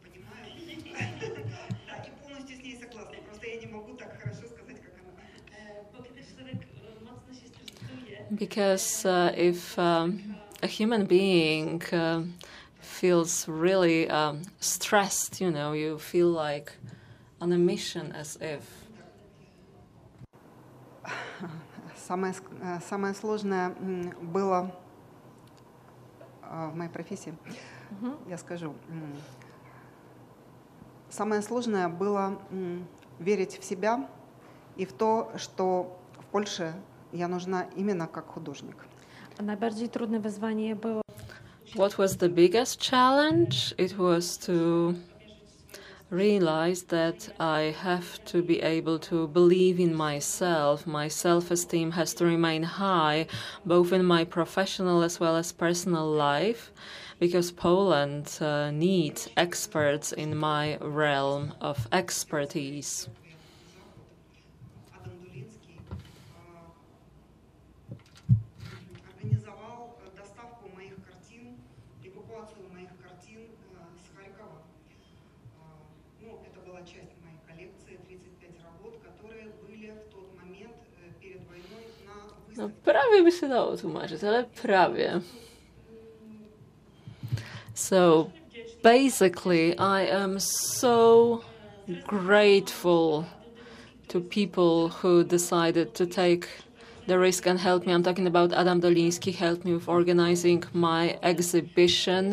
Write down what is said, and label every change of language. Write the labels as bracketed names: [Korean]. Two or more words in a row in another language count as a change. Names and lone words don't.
[English] Because if a human being feels really stressed, you know, you feel like on a mission, as if. [Russian] Самое сложное было в моей профессии, я скажу. Самое сложное было верить в себя и в то, что в Польше я нужна именно как художник. [Polish] Najbardziej trudne wyzwanie było [English] What was the biggest challenge? It was to realize that I have to be able to believe in myself. My self-esteem has to remain high, both in my professional as well as personal life, because Poland needs experts in my realm of expertise. [Russian] Организовал доставку моих картин, эвакуацию моих картин с Харькова. Это была часть моей коллекции, 35 работ, которые были в тот момент перед войной на выставке. [Polish] Prawie by się dało tłumaczyć, ale prawie. [English] So basically, I am so grateful to people who decided to take the risk and help me. I'm talking about Adam Doliński, helped me with organizing my exhibition.